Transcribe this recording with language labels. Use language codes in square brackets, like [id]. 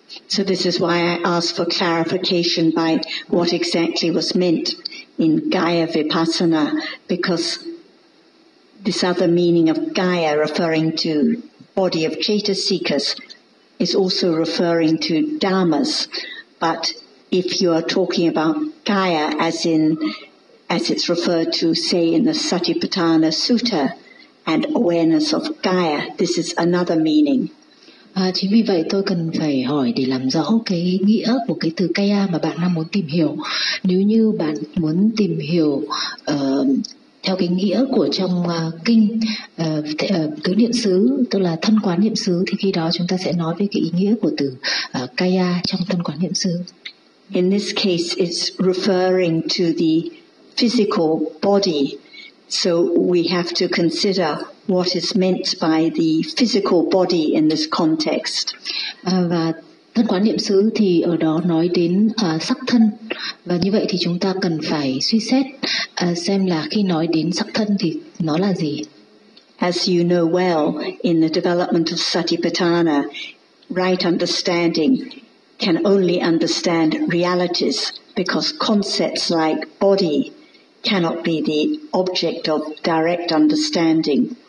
[en] So this is why I asked for clarification by what exactly was meant in Kaya Vipassana, because this other meaning of Kaya referring to body of chaitasikas is also referring to dhammas, but if you are talking about kaya as it's referred to, say, in the Satipatthana Sutta and awareness of kaya, this is another meaning. [vi] Chính vì vậy tôi cần phải hỏi để làm rõ cái nghĩa của cái từ kaya mà bạn đang muốn tìm hiểu. Nếu như bạn muốn tìm hiểu theo cái nghĩa của trong kinh tứ niệm xứ, tức là thân quán niệm xứ, thì khi đó chúng ta sẽ nói về cái ý nghĩa của từ kaya trong thân quán niệm xứ. [en] In this case, it's referring to the physical body, so we have to consider what is meant by the physical body in this context. [vi] Và thân quán niệm xứ thì ở đó nói đến sắc thân, và như vậy thì chúng ta cần phải suy xét xem là khi nói đến sắc thân thì nó là gì. [en] As you know well, in the development of Satipatthana, right understanding can only understand realities, because concepts like body cannot be the object of direct understanding.